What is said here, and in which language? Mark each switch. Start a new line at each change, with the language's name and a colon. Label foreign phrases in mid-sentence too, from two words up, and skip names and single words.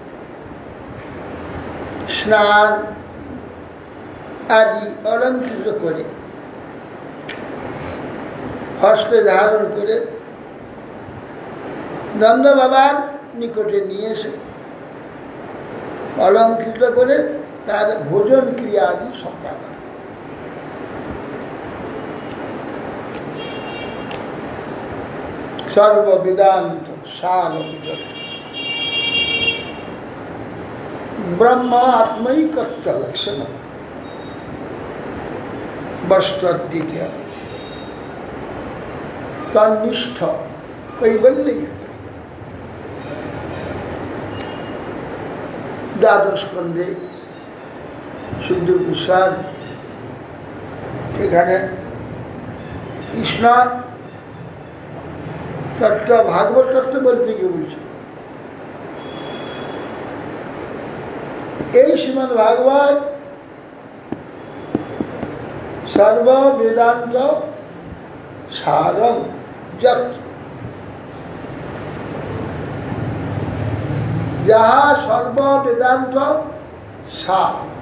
Bangla: স্নান আদি অলঙ্কৃত করে হস্তে ধারণ করে নন্দ বাবার নিকটে নিয়ে এসে অলঙ্কৃত করে তার ভোজন ক্রিয়া আদি সম্পাদন।
Sanskrit: সর্ববেদান্ত সার ब्रह्म आत्मैकत्व लक्षण वस्त्रीय तनिष्ठ कैवल्य द्वादश स्कंदे शुद्ध प्रसाद
Bangla: এখানে কৃষ্ণ তত্ত্ব ভাগবত তত্ত্ব বলতে গিয়ে বলছে এই শ্রীমদ ভাগবত
Sanskrit: সর্ব বেদান্ত সারং
Bangla: যত, যাহা সর্ব বেদান্ত সার।